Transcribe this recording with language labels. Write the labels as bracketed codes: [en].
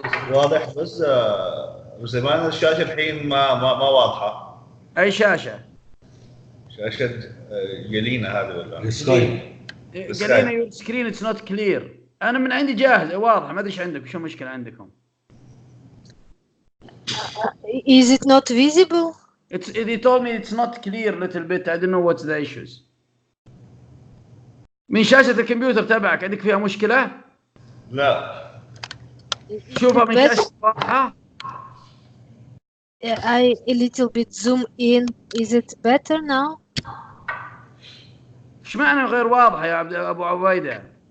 [ar] واضح. بس زمان الشاشه الحين ما واضحه. اي شاشه؟ شاشه جلينا هذه ولا سكايب. قال لنا [en] Your screen it's not clear. [ar] انا من عندي جاهز واضحه، ما ادري ايش عندك، شو المشكله عندكم؟ [en] Is it not visible? They told me it's not clear little bit. I don't know what's the issues. [ar] من شاشة الكمبيوتر تبعك عندك فيها مشكلة؟ لا. شوفها من شاشة واضحة؟ [en] I a little bit zoom in. Is it better now? [ar] ايش معنى غير واضحة يا ابو عبيدة؟